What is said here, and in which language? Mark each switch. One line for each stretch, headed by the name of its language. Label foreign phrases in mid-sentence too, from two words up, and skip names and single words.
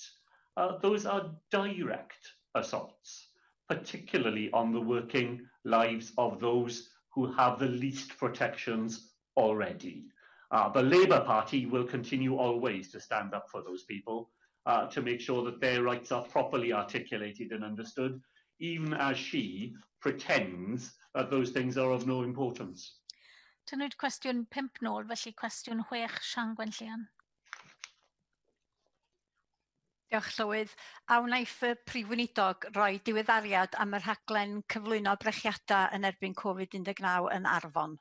English: Those are direct assaults, particularly on the working lives of those who have the least protections already. The Labour Party will continue always to stand up for those people, to make sure that their rights are properly articulated and understood, even as she pretends that those things are of no importance.
Welsh: Tynwyd cwestiwn 5 nôl, felly cwestiwn 6, Sian Gwenllian. Diolch, Llywydd. A wnaeth y Prif Weinidog roi diweddariad am y rhaglen cyflwyno brechiadau yn erbyn Covid-19 yn Arfon.